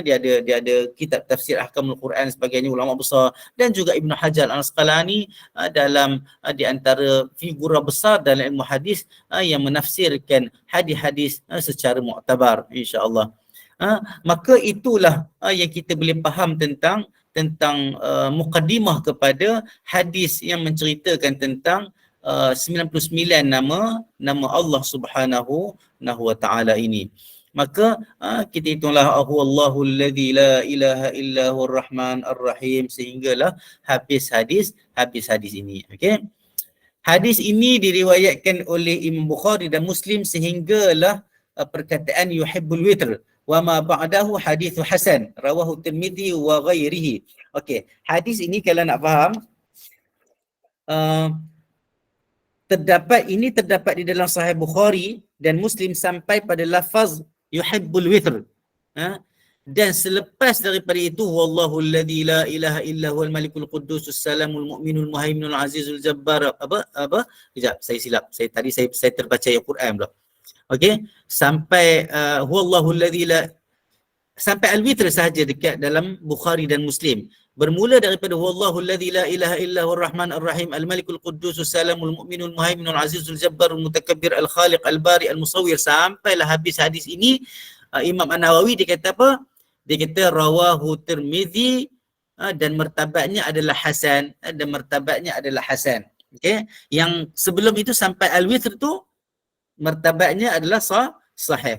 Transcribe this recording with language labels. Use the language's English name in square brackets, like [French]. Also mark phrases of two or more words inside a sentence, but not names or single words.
[Malay] Dia ada kitab tafsir Ahkamul Quran sebagainya, ulama besar, dan juga Ibn Hajar Al-Asqalani dalam di antara figura besar dalam ilmu hadis yang menafsirkan hadis-hadis secara muktabar, [Arabic] إن شاء الله. [Malay] Maka itulah yang kita boleh faham tentang mukaddimah kepada hadis yang menceritakan tentang 99 nama Allah [Arabic] سبحانه وتعالى [Malay] ini. Maka kita hitunglah [Arabic] الله الذي لا إله إلا هو الرحمن الرحيم [Malay] sehinggalah habis hadis ini. Okey. Hadis ini diriwayatkan oleh Imam Bukhari dan Muslim sehinggalah perkataan [Arabic] يحب الوتر وما بعده حديث حسن رواه الترمذي وغيره. [Malay] Okey, hadis ini kalau nak faham terdapat di dalam Sahih Bukhari dan Muslim sampai pada lafaz [Arabic] يحب الوتر. [Malay] Dan selepas daripada itu [Arabic] والله الذي لا إله إلا هو الملك القدوس السلام المؤمن المهيمن العزيز الجبار [Malay] sekejap saya silap. Saya terbaca ayat Quran pula. Okey, sampai [Arabic] هو الله الذي لا, [Malay] sampai al-witr sahaja dekat dalam Bukhari dan Muslim. Bermula daripada [Arabic] هو الله الذي لا إله إلا هو الرحمن الرحيم الملك القدوس السلام المؤمن المهيمن العزيز الجبار المتكبر الخالق البارئ المصور, [Malay] sampailah habis hadis ini. Imam An-Nawawi dia kata apa? Dia kata [Arabic] رواه الترمذي [Malay] dan martabatnya adalah hasan, Okey, yang sebelum itu sampai al-witr tu martabatnya adalah sahih.